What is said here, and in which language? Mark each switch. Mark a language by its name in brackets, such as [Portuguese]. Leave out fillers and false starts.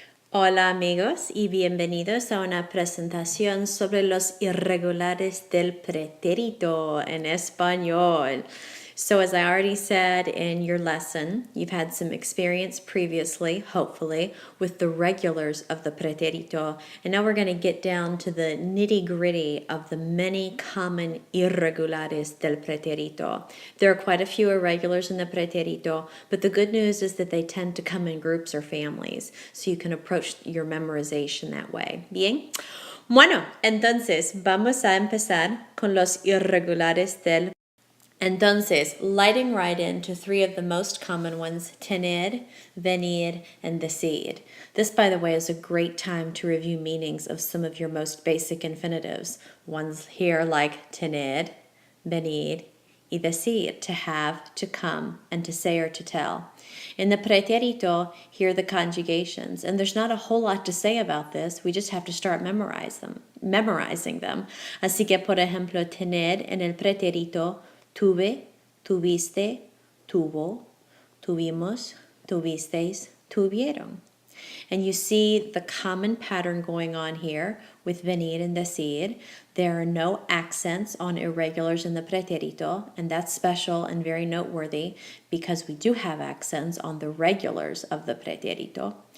[Spanish] Hola amigos y bienvenidos a una presentación sobre los irregulares del pretérito en español. [English] So as I already said in your lesson, you've had some experience previously, hopefully, with the regulars of the pretérito. And now we're going to get down to the nitty-gritty of the many common irregulares del pretérito. There are quite a few irregulars in the pretérito, but the good news is that they tend to come in groups or families, so you can approach your memorization that way. [Spanish] Bien? Bueno, entonces vamos a empezar con los irregulares del Entonces, [English] lighting right into three of the most common ones, tener, venir, and decir. This, by the way, is a great time to review meanings of some of your most basic infinitives. Ones here like tener, venir, y decir, to have, to come, and to say or to tell. In the pretérito, here are the conjugations, and there's not a whole lot to say about this. We just have to start memorizing them. [Spanish] Así que, por ejemplo, tener en el pretérito, tuve, tuviste, tuvo, tuvimos, tuvisteis, tuvieron. [English] And you see the common pattern going on here with venir and decir. There are no accents on irregulars in the pretérito, and that's special and very noteworthy because we do have accents on the regulars of the pretérito.